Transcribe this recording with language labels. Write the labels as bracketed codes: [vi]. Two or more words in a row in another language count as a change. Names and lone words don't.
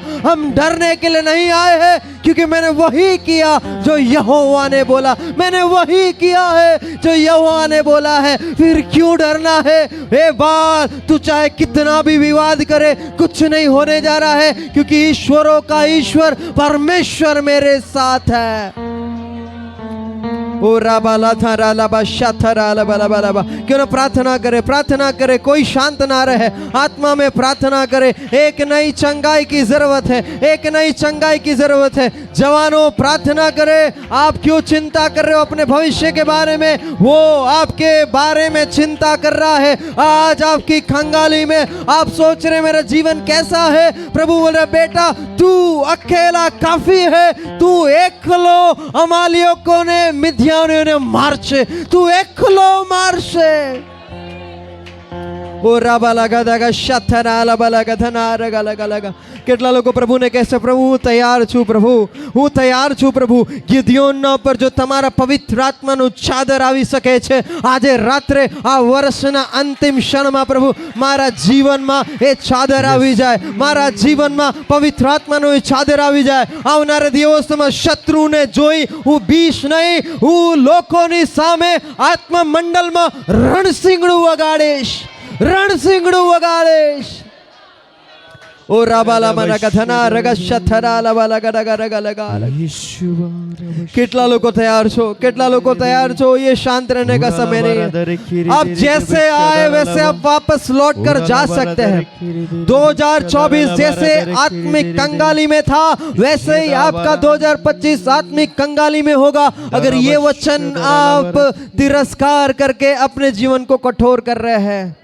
[hi] हम डरने के लिए नहीं आए हैं, क्योंकि मैंने वही किया जो यहोवा ने बोला. मैंने वही किया है जो यहोवा ने बोला है. फिर क्यों डरना है? हे बाल, तू चाहे कितना भी विवाद करे, कुछ नहीं होने जा रहा है, क्योंकि ईश्वरों का ईश्वर परमेश्वर मेरे साथ है. ओ राबाला था रालाबा शाथा रालाबालाबालाबा. क्यों ना प्रार्थना करे, प्रार्थना करे. कोई शांत ना रहे, आत्मा में प्रार्थना करे. एक नई चंगाई की जरूरत है, एक नई चंगाई की जरूरत है. जवानों प्रार्थना करे. आप क्यों चिंता कर रहे हो अपने भविष्य के बारे में? वो आपके बारे में चिंता कर रहा है. आज आपकी खंगाली में आप सोच रहे मेरा जीवन कैसा है. प्रभु बोल रहे, बेटा तू अकेला काफी है. [gu] તું એકલો અમાલેકીઓને મિદ્યાનીઓને મારશે. તું એકલો મારશે. ઓ રાબા લગા દગા શથરા લબા લગા ધના રગા લગા લગા. કેટલા લોકો પ્રભુને કહેશે, પ્રભુ હું તૈયાર છું, પ્રભુ હું તૈયાર છું. પ્રભુ ગિદિયોનના ઉપર જો તમારા પવિત્ર આત્માનું ચાદર આવી શકે છે આજે રાત્રે, આ વર્ષના અંતિમ ક્ષણમાં પ્રભુ મારા જીવનમાં એ ચાદર આવી જાય. મારા જીવનમાં પવિત્ર આત્માનું એ ચાદર આવી જાય. આવનારા દિવસોમાં શત્રુને જોઈ હું બીશ નહીં, હું લોકોની સામે આત્મા મંડળમાં રણસિંગડું વગાડીશ, રણસિંગડું વગાડીશ. ओ राबाला मना कथना रगा शथरा लबा लगा लगा रगा लगा. કેટલા લોકો તૈયાર છો, કેટલા લોકો તૈયાર છો. [hi] ये शांत रहने का समय नहीं है. आप जैसे आए वैसे आप वापस लौट कर जा सकते हैं. 2024 जैसे आत्मिक कंगाली में था वैसे ही आपका 2025 आत्मिक कंगाली में होगा, अगर ये वचन आप तिरस्कार करके अपने जीवन को कठोर कर रहे हैं.